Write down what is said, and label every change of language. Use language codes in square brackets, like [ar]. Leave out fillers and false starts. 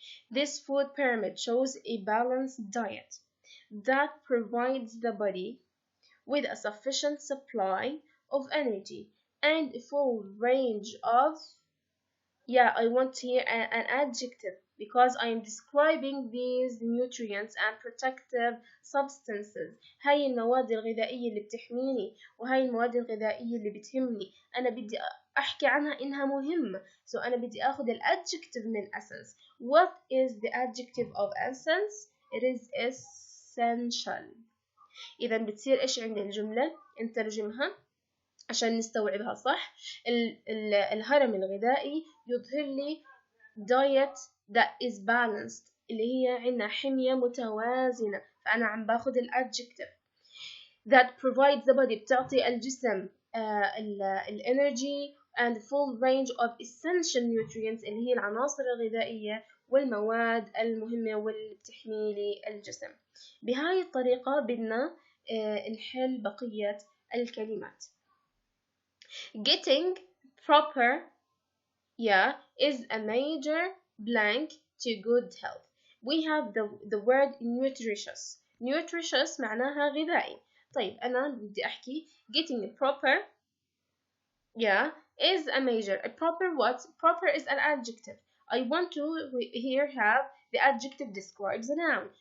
[en] This food pyramid shows a balanced diet that provides the body with a sufficient supply of energy and a full range of, I want here an adjective because I am describing these nutrients and protective substances. [ar] هاي المواد الغذائية اللي بتحميني وهاي المواد الغذائية اللي بتهمني، أنا بدي أحكي عنها إنها مهمة. So أنا بدي أخذ الadjective من essence. [en] What is the adjective of essence? It is essential. [ar] إذا بتصير إيش عند الجملة؟ نترجمها عشان نستوعبها صح. الهرم الغذائي يظهر لي [en] diet that is balanced، [ar] اللي هي عندنا حمية متوازنة. فأنا عم باخذ الadjective [en] that provides the body، [ar] بتعطي الجسم الانرجي [en] and full range of essential nutrients [ar] اللي هي العناصر الغذائية والمواد المهمة واللي بتحمي لي الجسم. بهاي الطريقة بدنا نحل بقية الكلمات. [en] Getting proper is a major blank to good health. We have the word nutritious. [ar] Nutritious معناها غذائي. طيب أنا بدي أحكي [en] getting proper is a major. A proper what? Proper is an adjective. I want to here have the adjective describes a noun.